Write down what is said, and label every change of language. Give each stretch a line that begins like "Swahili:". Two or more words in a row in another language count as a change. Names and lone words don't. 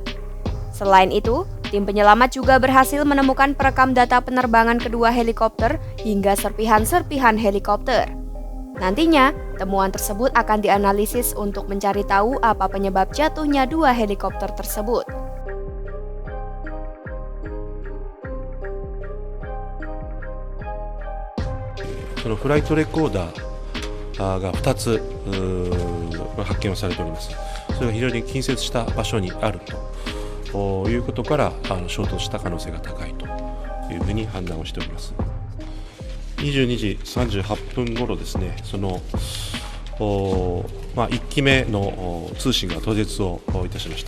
Indonesian: Selain itu, tim penyelamat juga berhasil menemukan perekam data penerbangan kedua helikopter hingga serpihan-serpihan helikopter. Nantinya, temuan tersebut akan dianalisis untuk mencari tahu apa penyebab jatuhnya dua helikopter tersebut.
Japanese: Soのフライトレコーダーが2つ発見をされております。それが非常に近接した場所にあるということから衝突した可能性が高いというふうに判断をしております。22時38分頃ですね、その1機目の通信が途絶をいたしました。